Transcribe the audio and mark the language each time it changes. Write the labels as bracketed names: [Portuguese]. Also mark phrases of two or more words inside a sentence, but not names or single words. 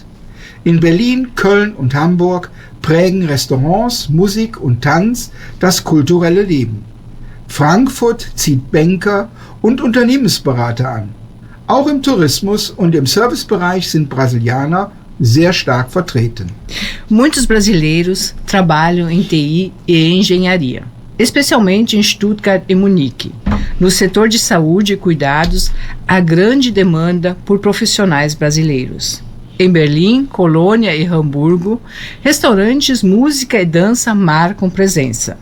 [German] In Berlin, Köln und Hamburg prägen Restaurants, Musik und Tanz das kulturelle Leben. Frankfurt zieht Banker und Unternehmensberater an. Auch im Tourismus und im Servicebereich sind Brasilianer sehr stark vertreten. [Portuguese] Muitos brasileiros trabalham em TI e engenharia, especialmente em Stuttgart e Munique. No setor de saúde e cuidados, há grande demanda por profissionais brasileiros. Em Berlim, Colônia e Hamburgo, restaurantes, música e dança marcam presença.